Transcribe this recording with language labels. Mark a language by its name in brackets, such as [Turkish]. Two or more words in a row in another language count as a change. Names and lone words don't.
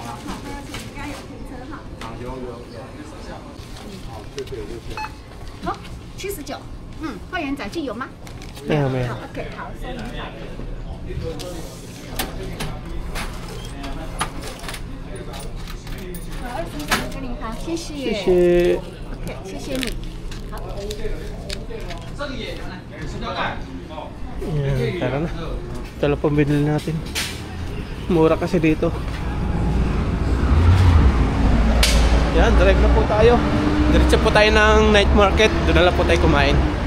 [Chinese] 79，会员载具有吗？ [Filipino] Ayan, may. [Chinese] OK， 好，收银台。21跟您好，谢谢。谢谢。 OK， 谢谢你。好。 [Filipino] Ayan, tara na. Ito lang pong binili natin. Mura kasi dito. Yan, drive na po tayo. Diretso po tayo ng [English] night market. [Filipino] Doon na lang po tayo kumain.